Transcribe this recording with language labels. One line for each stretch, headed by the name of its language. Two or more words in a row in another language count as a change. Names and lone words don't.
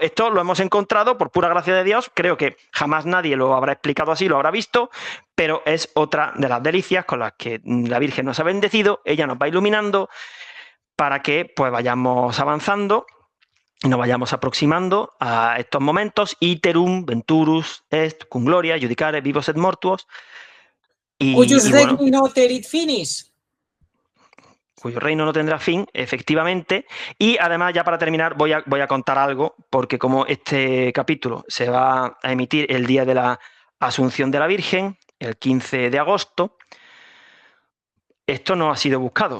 Spanish: Esto lo hemos encontrado por pura gracia de Dios. Creo que jamás nadie lo habrá explicado así, lo habrá visto, pero es otra de las delicias con las que la Virgen nos ha bendecido. Ella nos va iluminando para que pues vayamos avanzando y nos vayamos aproximando a estos momentos.
Latin: Iterum venturus est cum gloria judicare vivos et mortuos. Cuyus
Spanish: bueno,
Latin: regni not erit finis.
Spanish: Cuyo reino no tendrá fin, efectivamente. Y además, ya para terminar, voy a contar algo, porque como este capítulo se va a emitir el día de la Asunción de la Virgen, el 15 de agosto, esto no ha sido buscado.